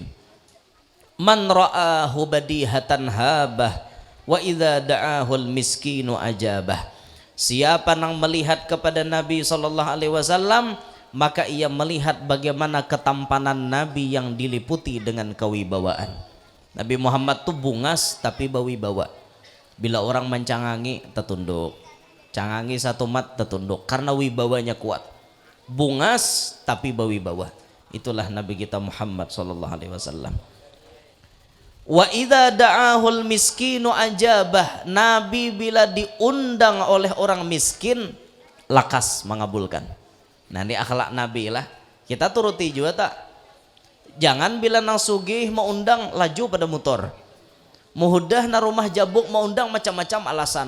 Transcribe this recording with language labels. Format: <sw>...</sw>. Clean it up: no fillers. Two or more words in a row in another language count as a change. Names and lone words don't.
<ar>من رآه بديهة هابه وإذا دعاه المسكين أجابه.</ar> <bjn>Siapa yang melihat kepada Nabi</bjn> <ar>صلى الله عليه وسلم,</ar> <bjn>maka ia melihat bagaimana ketampanan Nabi yang diliputi dengan kewibawaan. Nabi Muhammad tuh bungas tapi berwibawa. Bila orang mencangangi tertunduk, cangangi satu mat tertunduk, karena wibawanya kuat. Bungas tapi berwibawa. Itulah Nabi kita Muhammad</bjn> <ar>صلى الله عليه وسلم. وإذا دعاه المسكين أجابه,</ar> <bjn>Nabi bila diundang oleh orang miskin lakas mengabulkan. Nah, ini akhlak Nabi lah. Kita turuti juga tak. Jangan bila nang sugih mau undang laju pada motor. Muhudah na rumah jabuk mau undang macam-macam alasan.</bjn>